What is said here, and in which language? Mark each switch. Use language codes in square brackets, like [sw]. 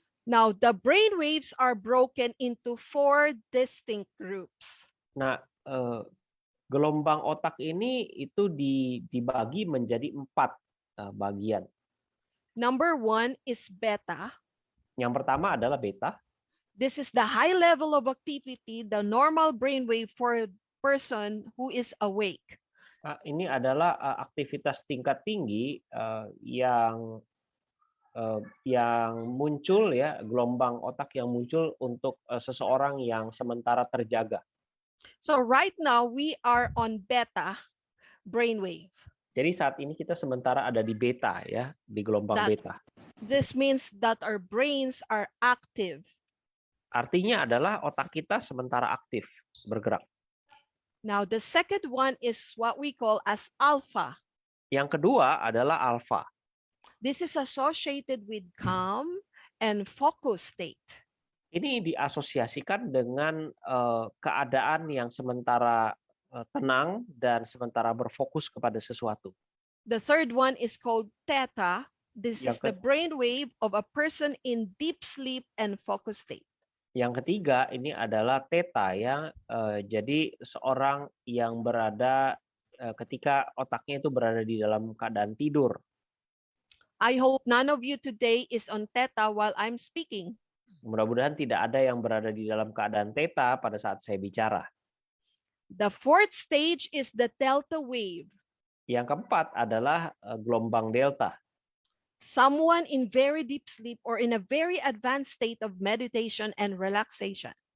[en] Now, the brain waves are broken into 4 distinct groups. [id] Nah, gelombang otak ini itu dibagi menjadi 4 bagian. [en] Number 1 is beta. [id] Yang pertama adalah beta. [en] This is the high level of activity, the normal brainwave for a person who is awake. [id] Ini adalah aktivitas tingkat tinggi yang muncul ya, gelombang otak yang muncul untuk seseorang yang sementara terjaga. [en] So right now we are on beta brainwave. [id] Jadi saat ini kita sementara ada di beta ya, di gelombang beta. [en] This means that our brains are active. [id] Artinya adalah otak kita sementara aktif, bergerak. [en] Now the second one is what we call as alpha. [id] Yang kedua adalah alpha. [en] This is associated with calm and focus state. [id] Ini diasosiasikan dengan keadaan yang sementara tenang dan sementara berfokus kepada sesuatu. [en] The third one is called theta. This is the brainwave of a person in deep sleep and focus state. [id] Yang ketiga ini adalah theta ya. Jadi seorang yang berada ketika otaknya itu berada di dalam keadaan tidur. [en] I hope none of you today is on theta while I'm speaking. [id] Mudah-mudahan tidak ada yang berada di dalam keadaan theta pada saat saya bicara. [en] The fourth stage is the delta wave. [id] Yang keempat adalah gelombang delta. [en] Someone in very deep sleep or in a very advanced state of meditation and relaxation.